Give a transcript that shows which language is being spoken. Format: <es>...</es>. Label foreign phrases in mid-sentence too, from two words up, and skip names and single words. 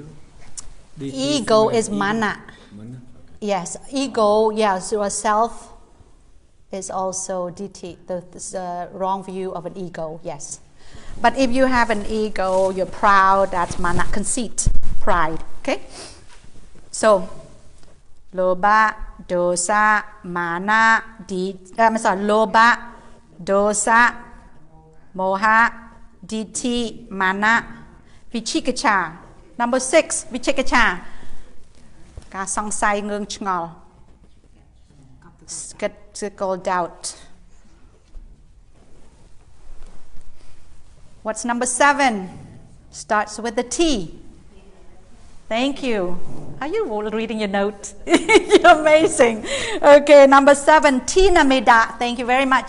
<en>Ego is mana. Mana? Yes, ego. Yes, your self is also ditti, the wrong view of an ego. Yes, but if you have an ego, you're proud. That's mana, conceit, pride. Okay, so</en> <pi>lobha, dosa, mana, lobha, dosa, moha, ditti, mana, vichikiccha.</pi> <en>Number 6, vichikiccha.</en> <km>ការសង្ស័យងឿងឆ្ងល់</km> <en>skeptical doubt. What's number 7? Starts with the T. Thank you. Are you all reading your note? You're amazing. Okay, number 7, Tinamida. Thank you very much.</en>